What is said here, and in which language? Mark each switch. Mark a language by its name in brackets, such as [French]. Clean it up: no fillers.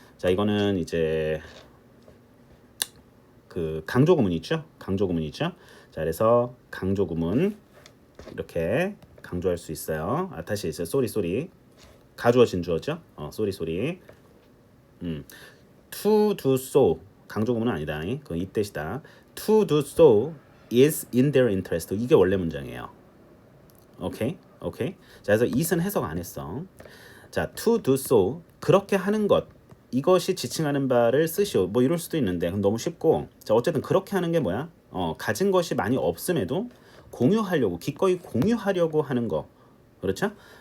[Korean] 자, 이거는 이제 그 강조구문 있죠? 강조구문이죠. 자, 그래서 강조구문 이렇게 강조할 수 있어요. 아, 다시 이제 쏘리 가주어 진주어죠? 쏘리 to do so 강조구문은 아니다. 그건 이 뜻이다. [English] to do so is in their interest. [Korean] 이게 원래 문장이에요. 오케이. 자, 그래서 it은 해석 안 했어. 자, to do so 그렇게 하는 것 이것이 지칭하는 바를 쓰시오. 뭐 이럴 수도 있는데 그럼 너무 쉽고. 자, 어쨌든 그렇게 하는 게 뭐야? 가진 것이 많이 없음에도 공유하려고 기꺼이 공유하려고 하는 거. 그렇죠?